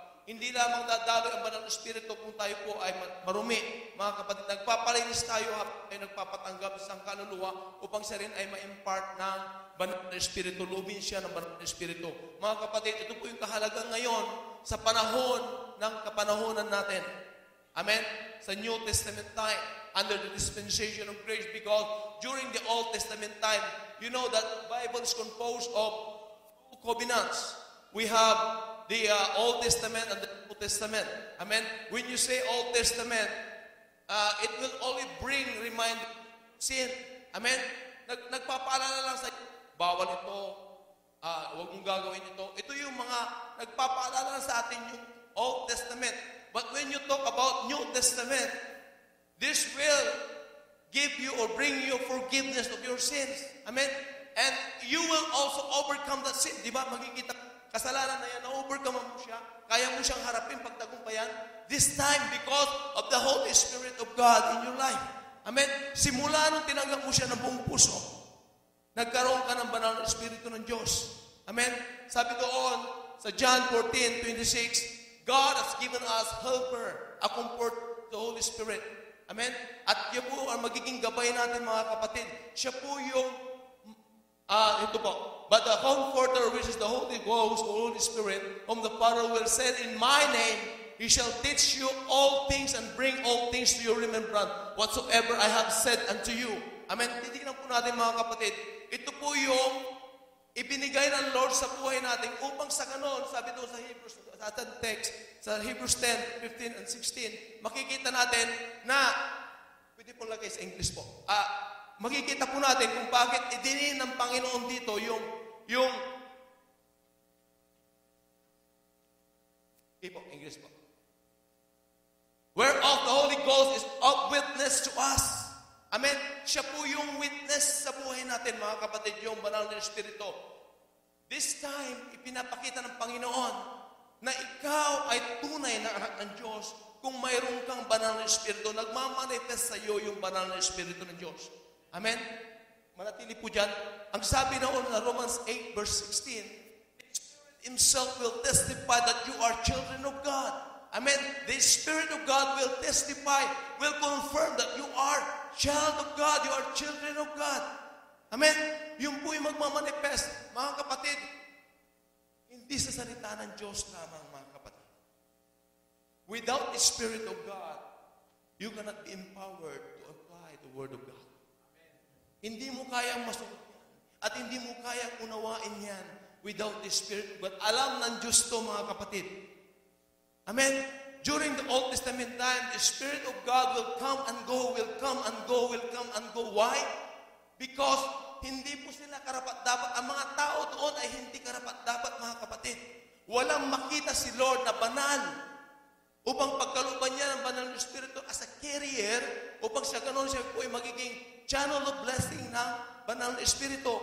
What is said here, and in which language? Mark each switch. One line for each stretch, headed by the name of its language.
Filipino: Hindi lamang dadaloy ang banal na Espiritu kung tayo po ay marumi. Mga kapatid, nagpapalinis tayo ay nagpapatanggap sa kaluluwa upang siya rin ay ma-impart ng banal na Espiritu. Lubin siya ng banal na Espiritu. Mga kapatid, ito po yung kahalagang ngayon sa panahon ng kapanahonan natin. Amen?
English: Sa New Testament time, under the dispensation of grace, because during the Old Testament time, you know that Bible is composed of two covenants. We have the Old Testament and the New Testament. Amen? When you say Old Testament, it will only remind sin. Amen?
Filipino: Nagpapaalala lang sa bawal ito, huwag mong gagawin ito. Ito yung mga nagpapaalala sa atin yung Old Testament.
English: But when you talk about New Testament, this will give you or bring you forgiveness of your sins. Amen? And you will also overcome that sin.
Filipino: Di ba? Makikita kasalanan na yan, na-overcome mo siya, kaya mo siyang harapin pagtagumpayan.
English: This time, because of the Holy Spirit of God in your life. Amen?
Filipino: Simula nung tinanggap mo siya ng buong puso, nagkaroon ka ng banal na Espiritu ng Diyos. Amen? Sabi doon, sa
English: John 14:26, God has given us helper, a comfort, the Holy Spirit. Amen?
Filipino: At yan po ang magiging gabay natin, mga kapatid. Siya po yung ito po.
English: But the Comforter, which is the Holy Ghost, or Holy Spirit, whom the Father will send in my name, He shall teach you all things and bring all things to your remembrance, whatsoever I have said unto you.
Filipino: Amen? Titignan po natin, mga kapatid. Ito po yung ibinigay ng Lord sa buhay natin upang sa ganon, sabi doon sa Hebrews, sa ating text, sa Hebrews 10:15 and 16, makikita natin na, pwede po lagay sa English po, makikita po natin kung bakit idinin ng Panginoon dito yung English po.
English: Whereof the Holy Ghost is of witness to us.
Filipino: Amen? Siya po yung witness sa buhay natin, mga kapatid, yung banal na Espiritu.
English: This time,
Filipino: ipinapakita ng Panginoon na ikaw ay tunay na anak ng Diyos kung mayroon kang banal na Espiritu. Nagmamanifest sa iyo yung banal na Espiritu ng Diyos. Amen? Manatili po dyan. Ang sabi noon na
English: Romans 8:16, the Spirit Himself will testify that you are children of God. Amen? The Spirit of God will testify, will confirm that you are child of God, you are children of God.
Filipino: Amen? Yung po yung magmamanifest. Mga kapatid, hindi sa salita ng Diyos lamang, mga kapatid.
English: Without the Spirit of God, you cannot be empowered to apply the Word of God.
Filipino: Hindi mo kayang masuot yan. At hindi mo kayang unawain yan
English: without the Spirit of God.
Filipino: Alam ng Diyos to, mga kapatid. Amen?
English: During the Old Testament time, the Spirit of God will come and go, will come and go, will come and go. Why? Because
Filipino: hindi po sila karapat-dapat. Ang mga tao doon ay hindi karapat-dapat, mga kapatid. Walang makita si Lord na banal upang pagkaluban niya ng banal na Espiritu
English: as a carrier,
Filipino: upang sa ganon siya po ay magiging
English: channel of blessing
Filipino: ng banal na Espiritu.